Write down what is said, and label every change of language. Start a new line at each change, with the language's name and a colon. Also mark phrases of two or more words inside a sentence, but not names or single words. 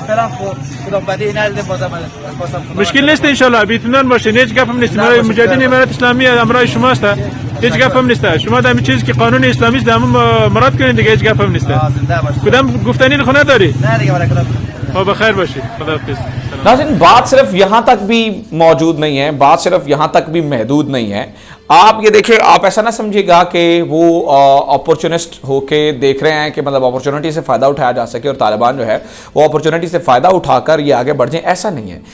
Persian: فعلا خب خدا بدی ندیده بازم مشکل نیست
Arabic: ان شاء الله
Persian: بی‌اطمینان باشین هیچ گپ هم نیست. مجاهدین امارات اسلامی امرای شما است هیچ گپ هم نیست. شما در چیزی که قانون اسلامی است همون مراد کنین دیگه هیچ گپ هم نیست. زنده باش کدام گفتنی خونه داری؟ نه دیگه برای کدام خب بخیر باشید خداحافظ.
Hindi: नाज़रीन बात सिर्फ यहाँ तक भी मौजूद नहीं है, बात सिर्फ यहाँ तक भी महदूद नहीं है. आप ये देखिए, आप ऐसा ना समझिएगा कि वो अपॉर्चुनिस्ट होके देख रहे हैं कि मतलब अपॉर्चुनिटी से फ़ायदा उठाया जा सके और तालिबान जो है वो अपॉर्चुनिटी से फ़ायदा उठाकर ये आगे बढ़ जाए, ऐसा नहीं है.